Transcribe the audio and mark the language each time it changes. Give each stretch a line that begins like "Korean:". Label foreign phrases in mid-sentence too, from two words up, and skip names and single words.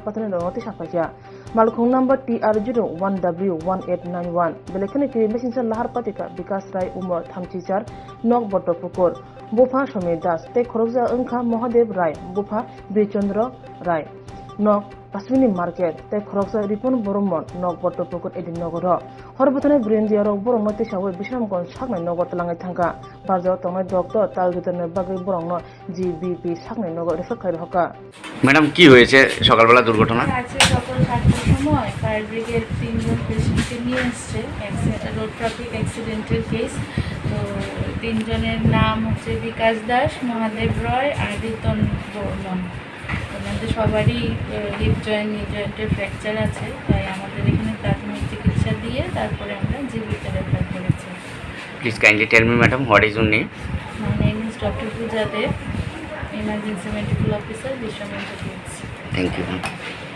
Kok Borok: Patan Roti Shapaya, Malkhung number TR01W1891, Belekani Messenger Lahar Patika, Bikas Rai Umar Thamchichar, Nok Boto Pukur, Bupa Shome Das, Take Khorokza Unka Mohadev Rai, Bupa Bichandra Rai, Nok Paswini Market, Take Khorokza Ripon Boromon, Nok Boto Pukur Edin Nogoro, Khoroktham Brindiro Boromoti Shawe, Bishramganj Shakman Nogot Langatanga, Bazo Tona Doctor, Talgutan Bagay Borong, GBP Shakman Nogot Refakai Hoka.
Bangla: ম্যাডাম কি হয়েছে সকালবেলা দুর্ঘটনা? আজকে সকাল 7টার সময়
English: fire brigade
Bangla: 3 জন পেশেন্টকে নিয়ে এসছে
English: road traffic accident-er case.
Bangla: তো 3 জনের নাম হচ্ছে বিকাশ দাস, মহাদেব রয় আর রিতন বর্মন। ওনাদের সবারই
English: hip joint knee joint-er fracture
Bangla: আছে, তাই আমাদের এখানে প্রাথমিক চিকিৎসা দিয়ে তারপরে আমরা জিবিতে রেফার করেছি।
English: Please kindly tell me madam what is your name? My name is Dr. Pooja Dev, Emergency Medical Officer, Bishramganj। Thank you.